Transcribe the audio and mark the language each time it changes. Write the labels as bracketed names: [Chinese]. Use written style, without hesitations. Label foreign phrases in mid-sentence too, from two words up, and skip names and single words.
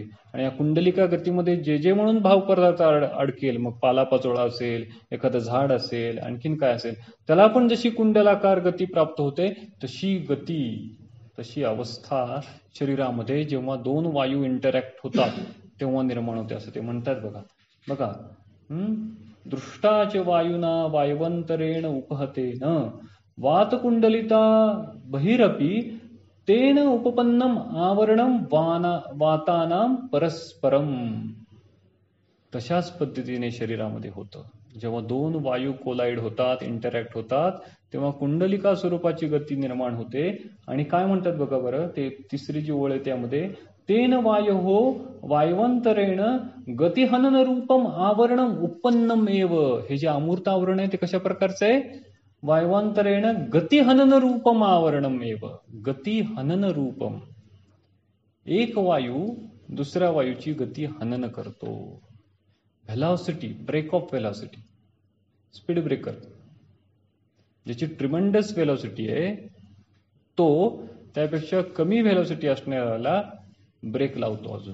[Marathi] आणि या कुंडलिका गतीमध्ये जे म्हणून भाव पदार्थ अडकेल, मग पालापाचोळा असेल, एखादं झाड असेल, आणखीन काय असेल, त्याला पण जशी कुंडलाकार गती प्राप्त होते तशी गती, तशी अवस्था शरीरामध्ये जेव्हा दोन वायू इंटरॅक्ट होतात तेव्हा निर्माण होते असं ते म्हणतात. [Sanskrit] बघा दृष्टाच वायुना वायवंतरेण उपहतेन वातकुंडलिता बहिरपि तेन उपपन्नम आवरणम वातानाम परस्परम. [Marathi] तशाच पद्धतीने शरीरामध्ये होतं. जेव्हा दोन वायू कोलाईड होतात, इंटरॅक्ट होतात, तेव्हा कुंडलिका स्वरूपाची गती निर्माण होते. आणि काय म्हणतात बघा बरं, ते तिसरी जी ओळ आहे त्यामध्ये, [Sanskrit] तेन वायो वायवंतरेण गतिहनन रूपम आवरणम उत्पन्नम एव. [Marathi] हे जे अमूर्त आवरण आहे ते कशा प्रकारचं आहे? [Sanskrit] वायवंतरेण गतिहनन रूपम आवरणम एव. गतिहनन रूपम. [Marathi] एक वायू दुसऱ्या वायूची गती हनन करतो. [English] velocity, break of velocity, speed breaker, ज्याची tremendous velocity [Marathi] आहे तो त्यापेक्षा कमी व्हेलॉसिटी असणाऱ्याला ब्रेक लावतो अजून.